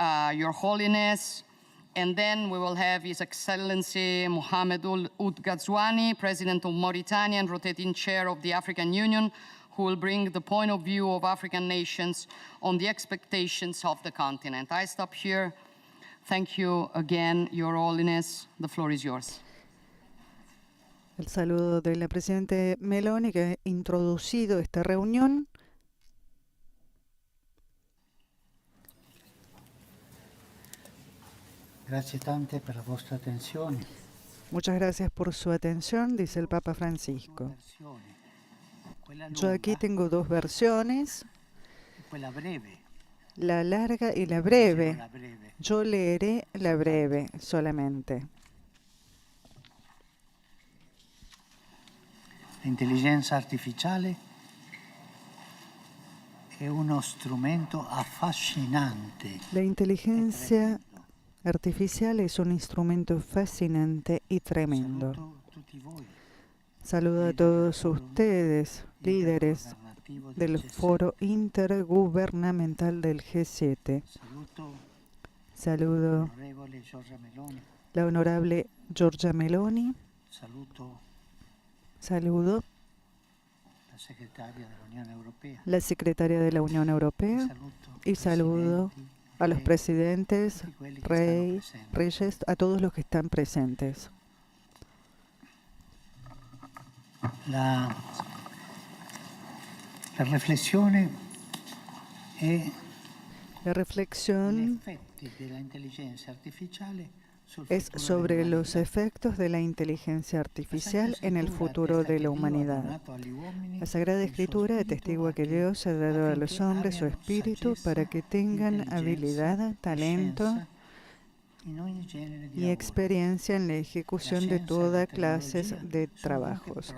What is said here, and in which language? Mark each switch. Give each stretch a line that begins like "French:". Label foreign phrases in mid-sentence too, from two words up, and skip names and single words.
English: Your Holiness, And then we will have His Excellency Mohamed Ould Ghazouani, President of Mauritania and rotating chair of the African Union, who will bring the point of view of African nations on the expectations of the continent. I stop here. Thank you again, Your Holiness. The floor is yours.
Spanish: El saludo de la presidenta Meloni, que ha introducido esta reunión.
Italian: Grazie tante per la vostra attenzione.
Spanish: Muchas gracias por su atención, dice el Papa Francisco. Yo aquí tengo dos versiones,
Italian: Quella breve.
Spanish: la larga y la breve. La breve. Yo leeré la breve solamente.
Italian: L'intelligenza artificiale è uno strumento affascinante.
Spanish: La inteligencia artificial es un instrumento fascinante y tremendo.
Italian: Saluto tutti voi,
Spanish: Saludo a todos ustedes, líderes
Italian: governativo del G7.
Spanish: Foro Intergubernamental del G7.
Italian: Saluto
Spanish: Saludo
Italian: l'onorevole Giorgia Meloni.
Spanish: la honorable Giorgia Meloni.
Italian: Saluto
Spanish: Saludo
Italian: la segretaria dell'Unione Europea.
Spanish: la secretaria de la Unión Europea.
Italian: Saluto
Spanish: Y saludo a los presidentes, reyes, a todos los que están presentes.
Italian: La riflessione è
Spanish: La
Italian: gli
Spanish: reflexión
Italian: effetti dell'intelligenza artificiale sul
Spanish: es
Italian: futuro
Spanish: sobre los
Italian: dell'umanità.
Spanish: efectos de la inteligencia artificial en el futuro de la humanidad. La Sagrada Escritura atestigua que Dios ha dado a los hombres su espíritu para que tengan habilidad, talento y experiencia en la ejecución de toda clases de trabajos.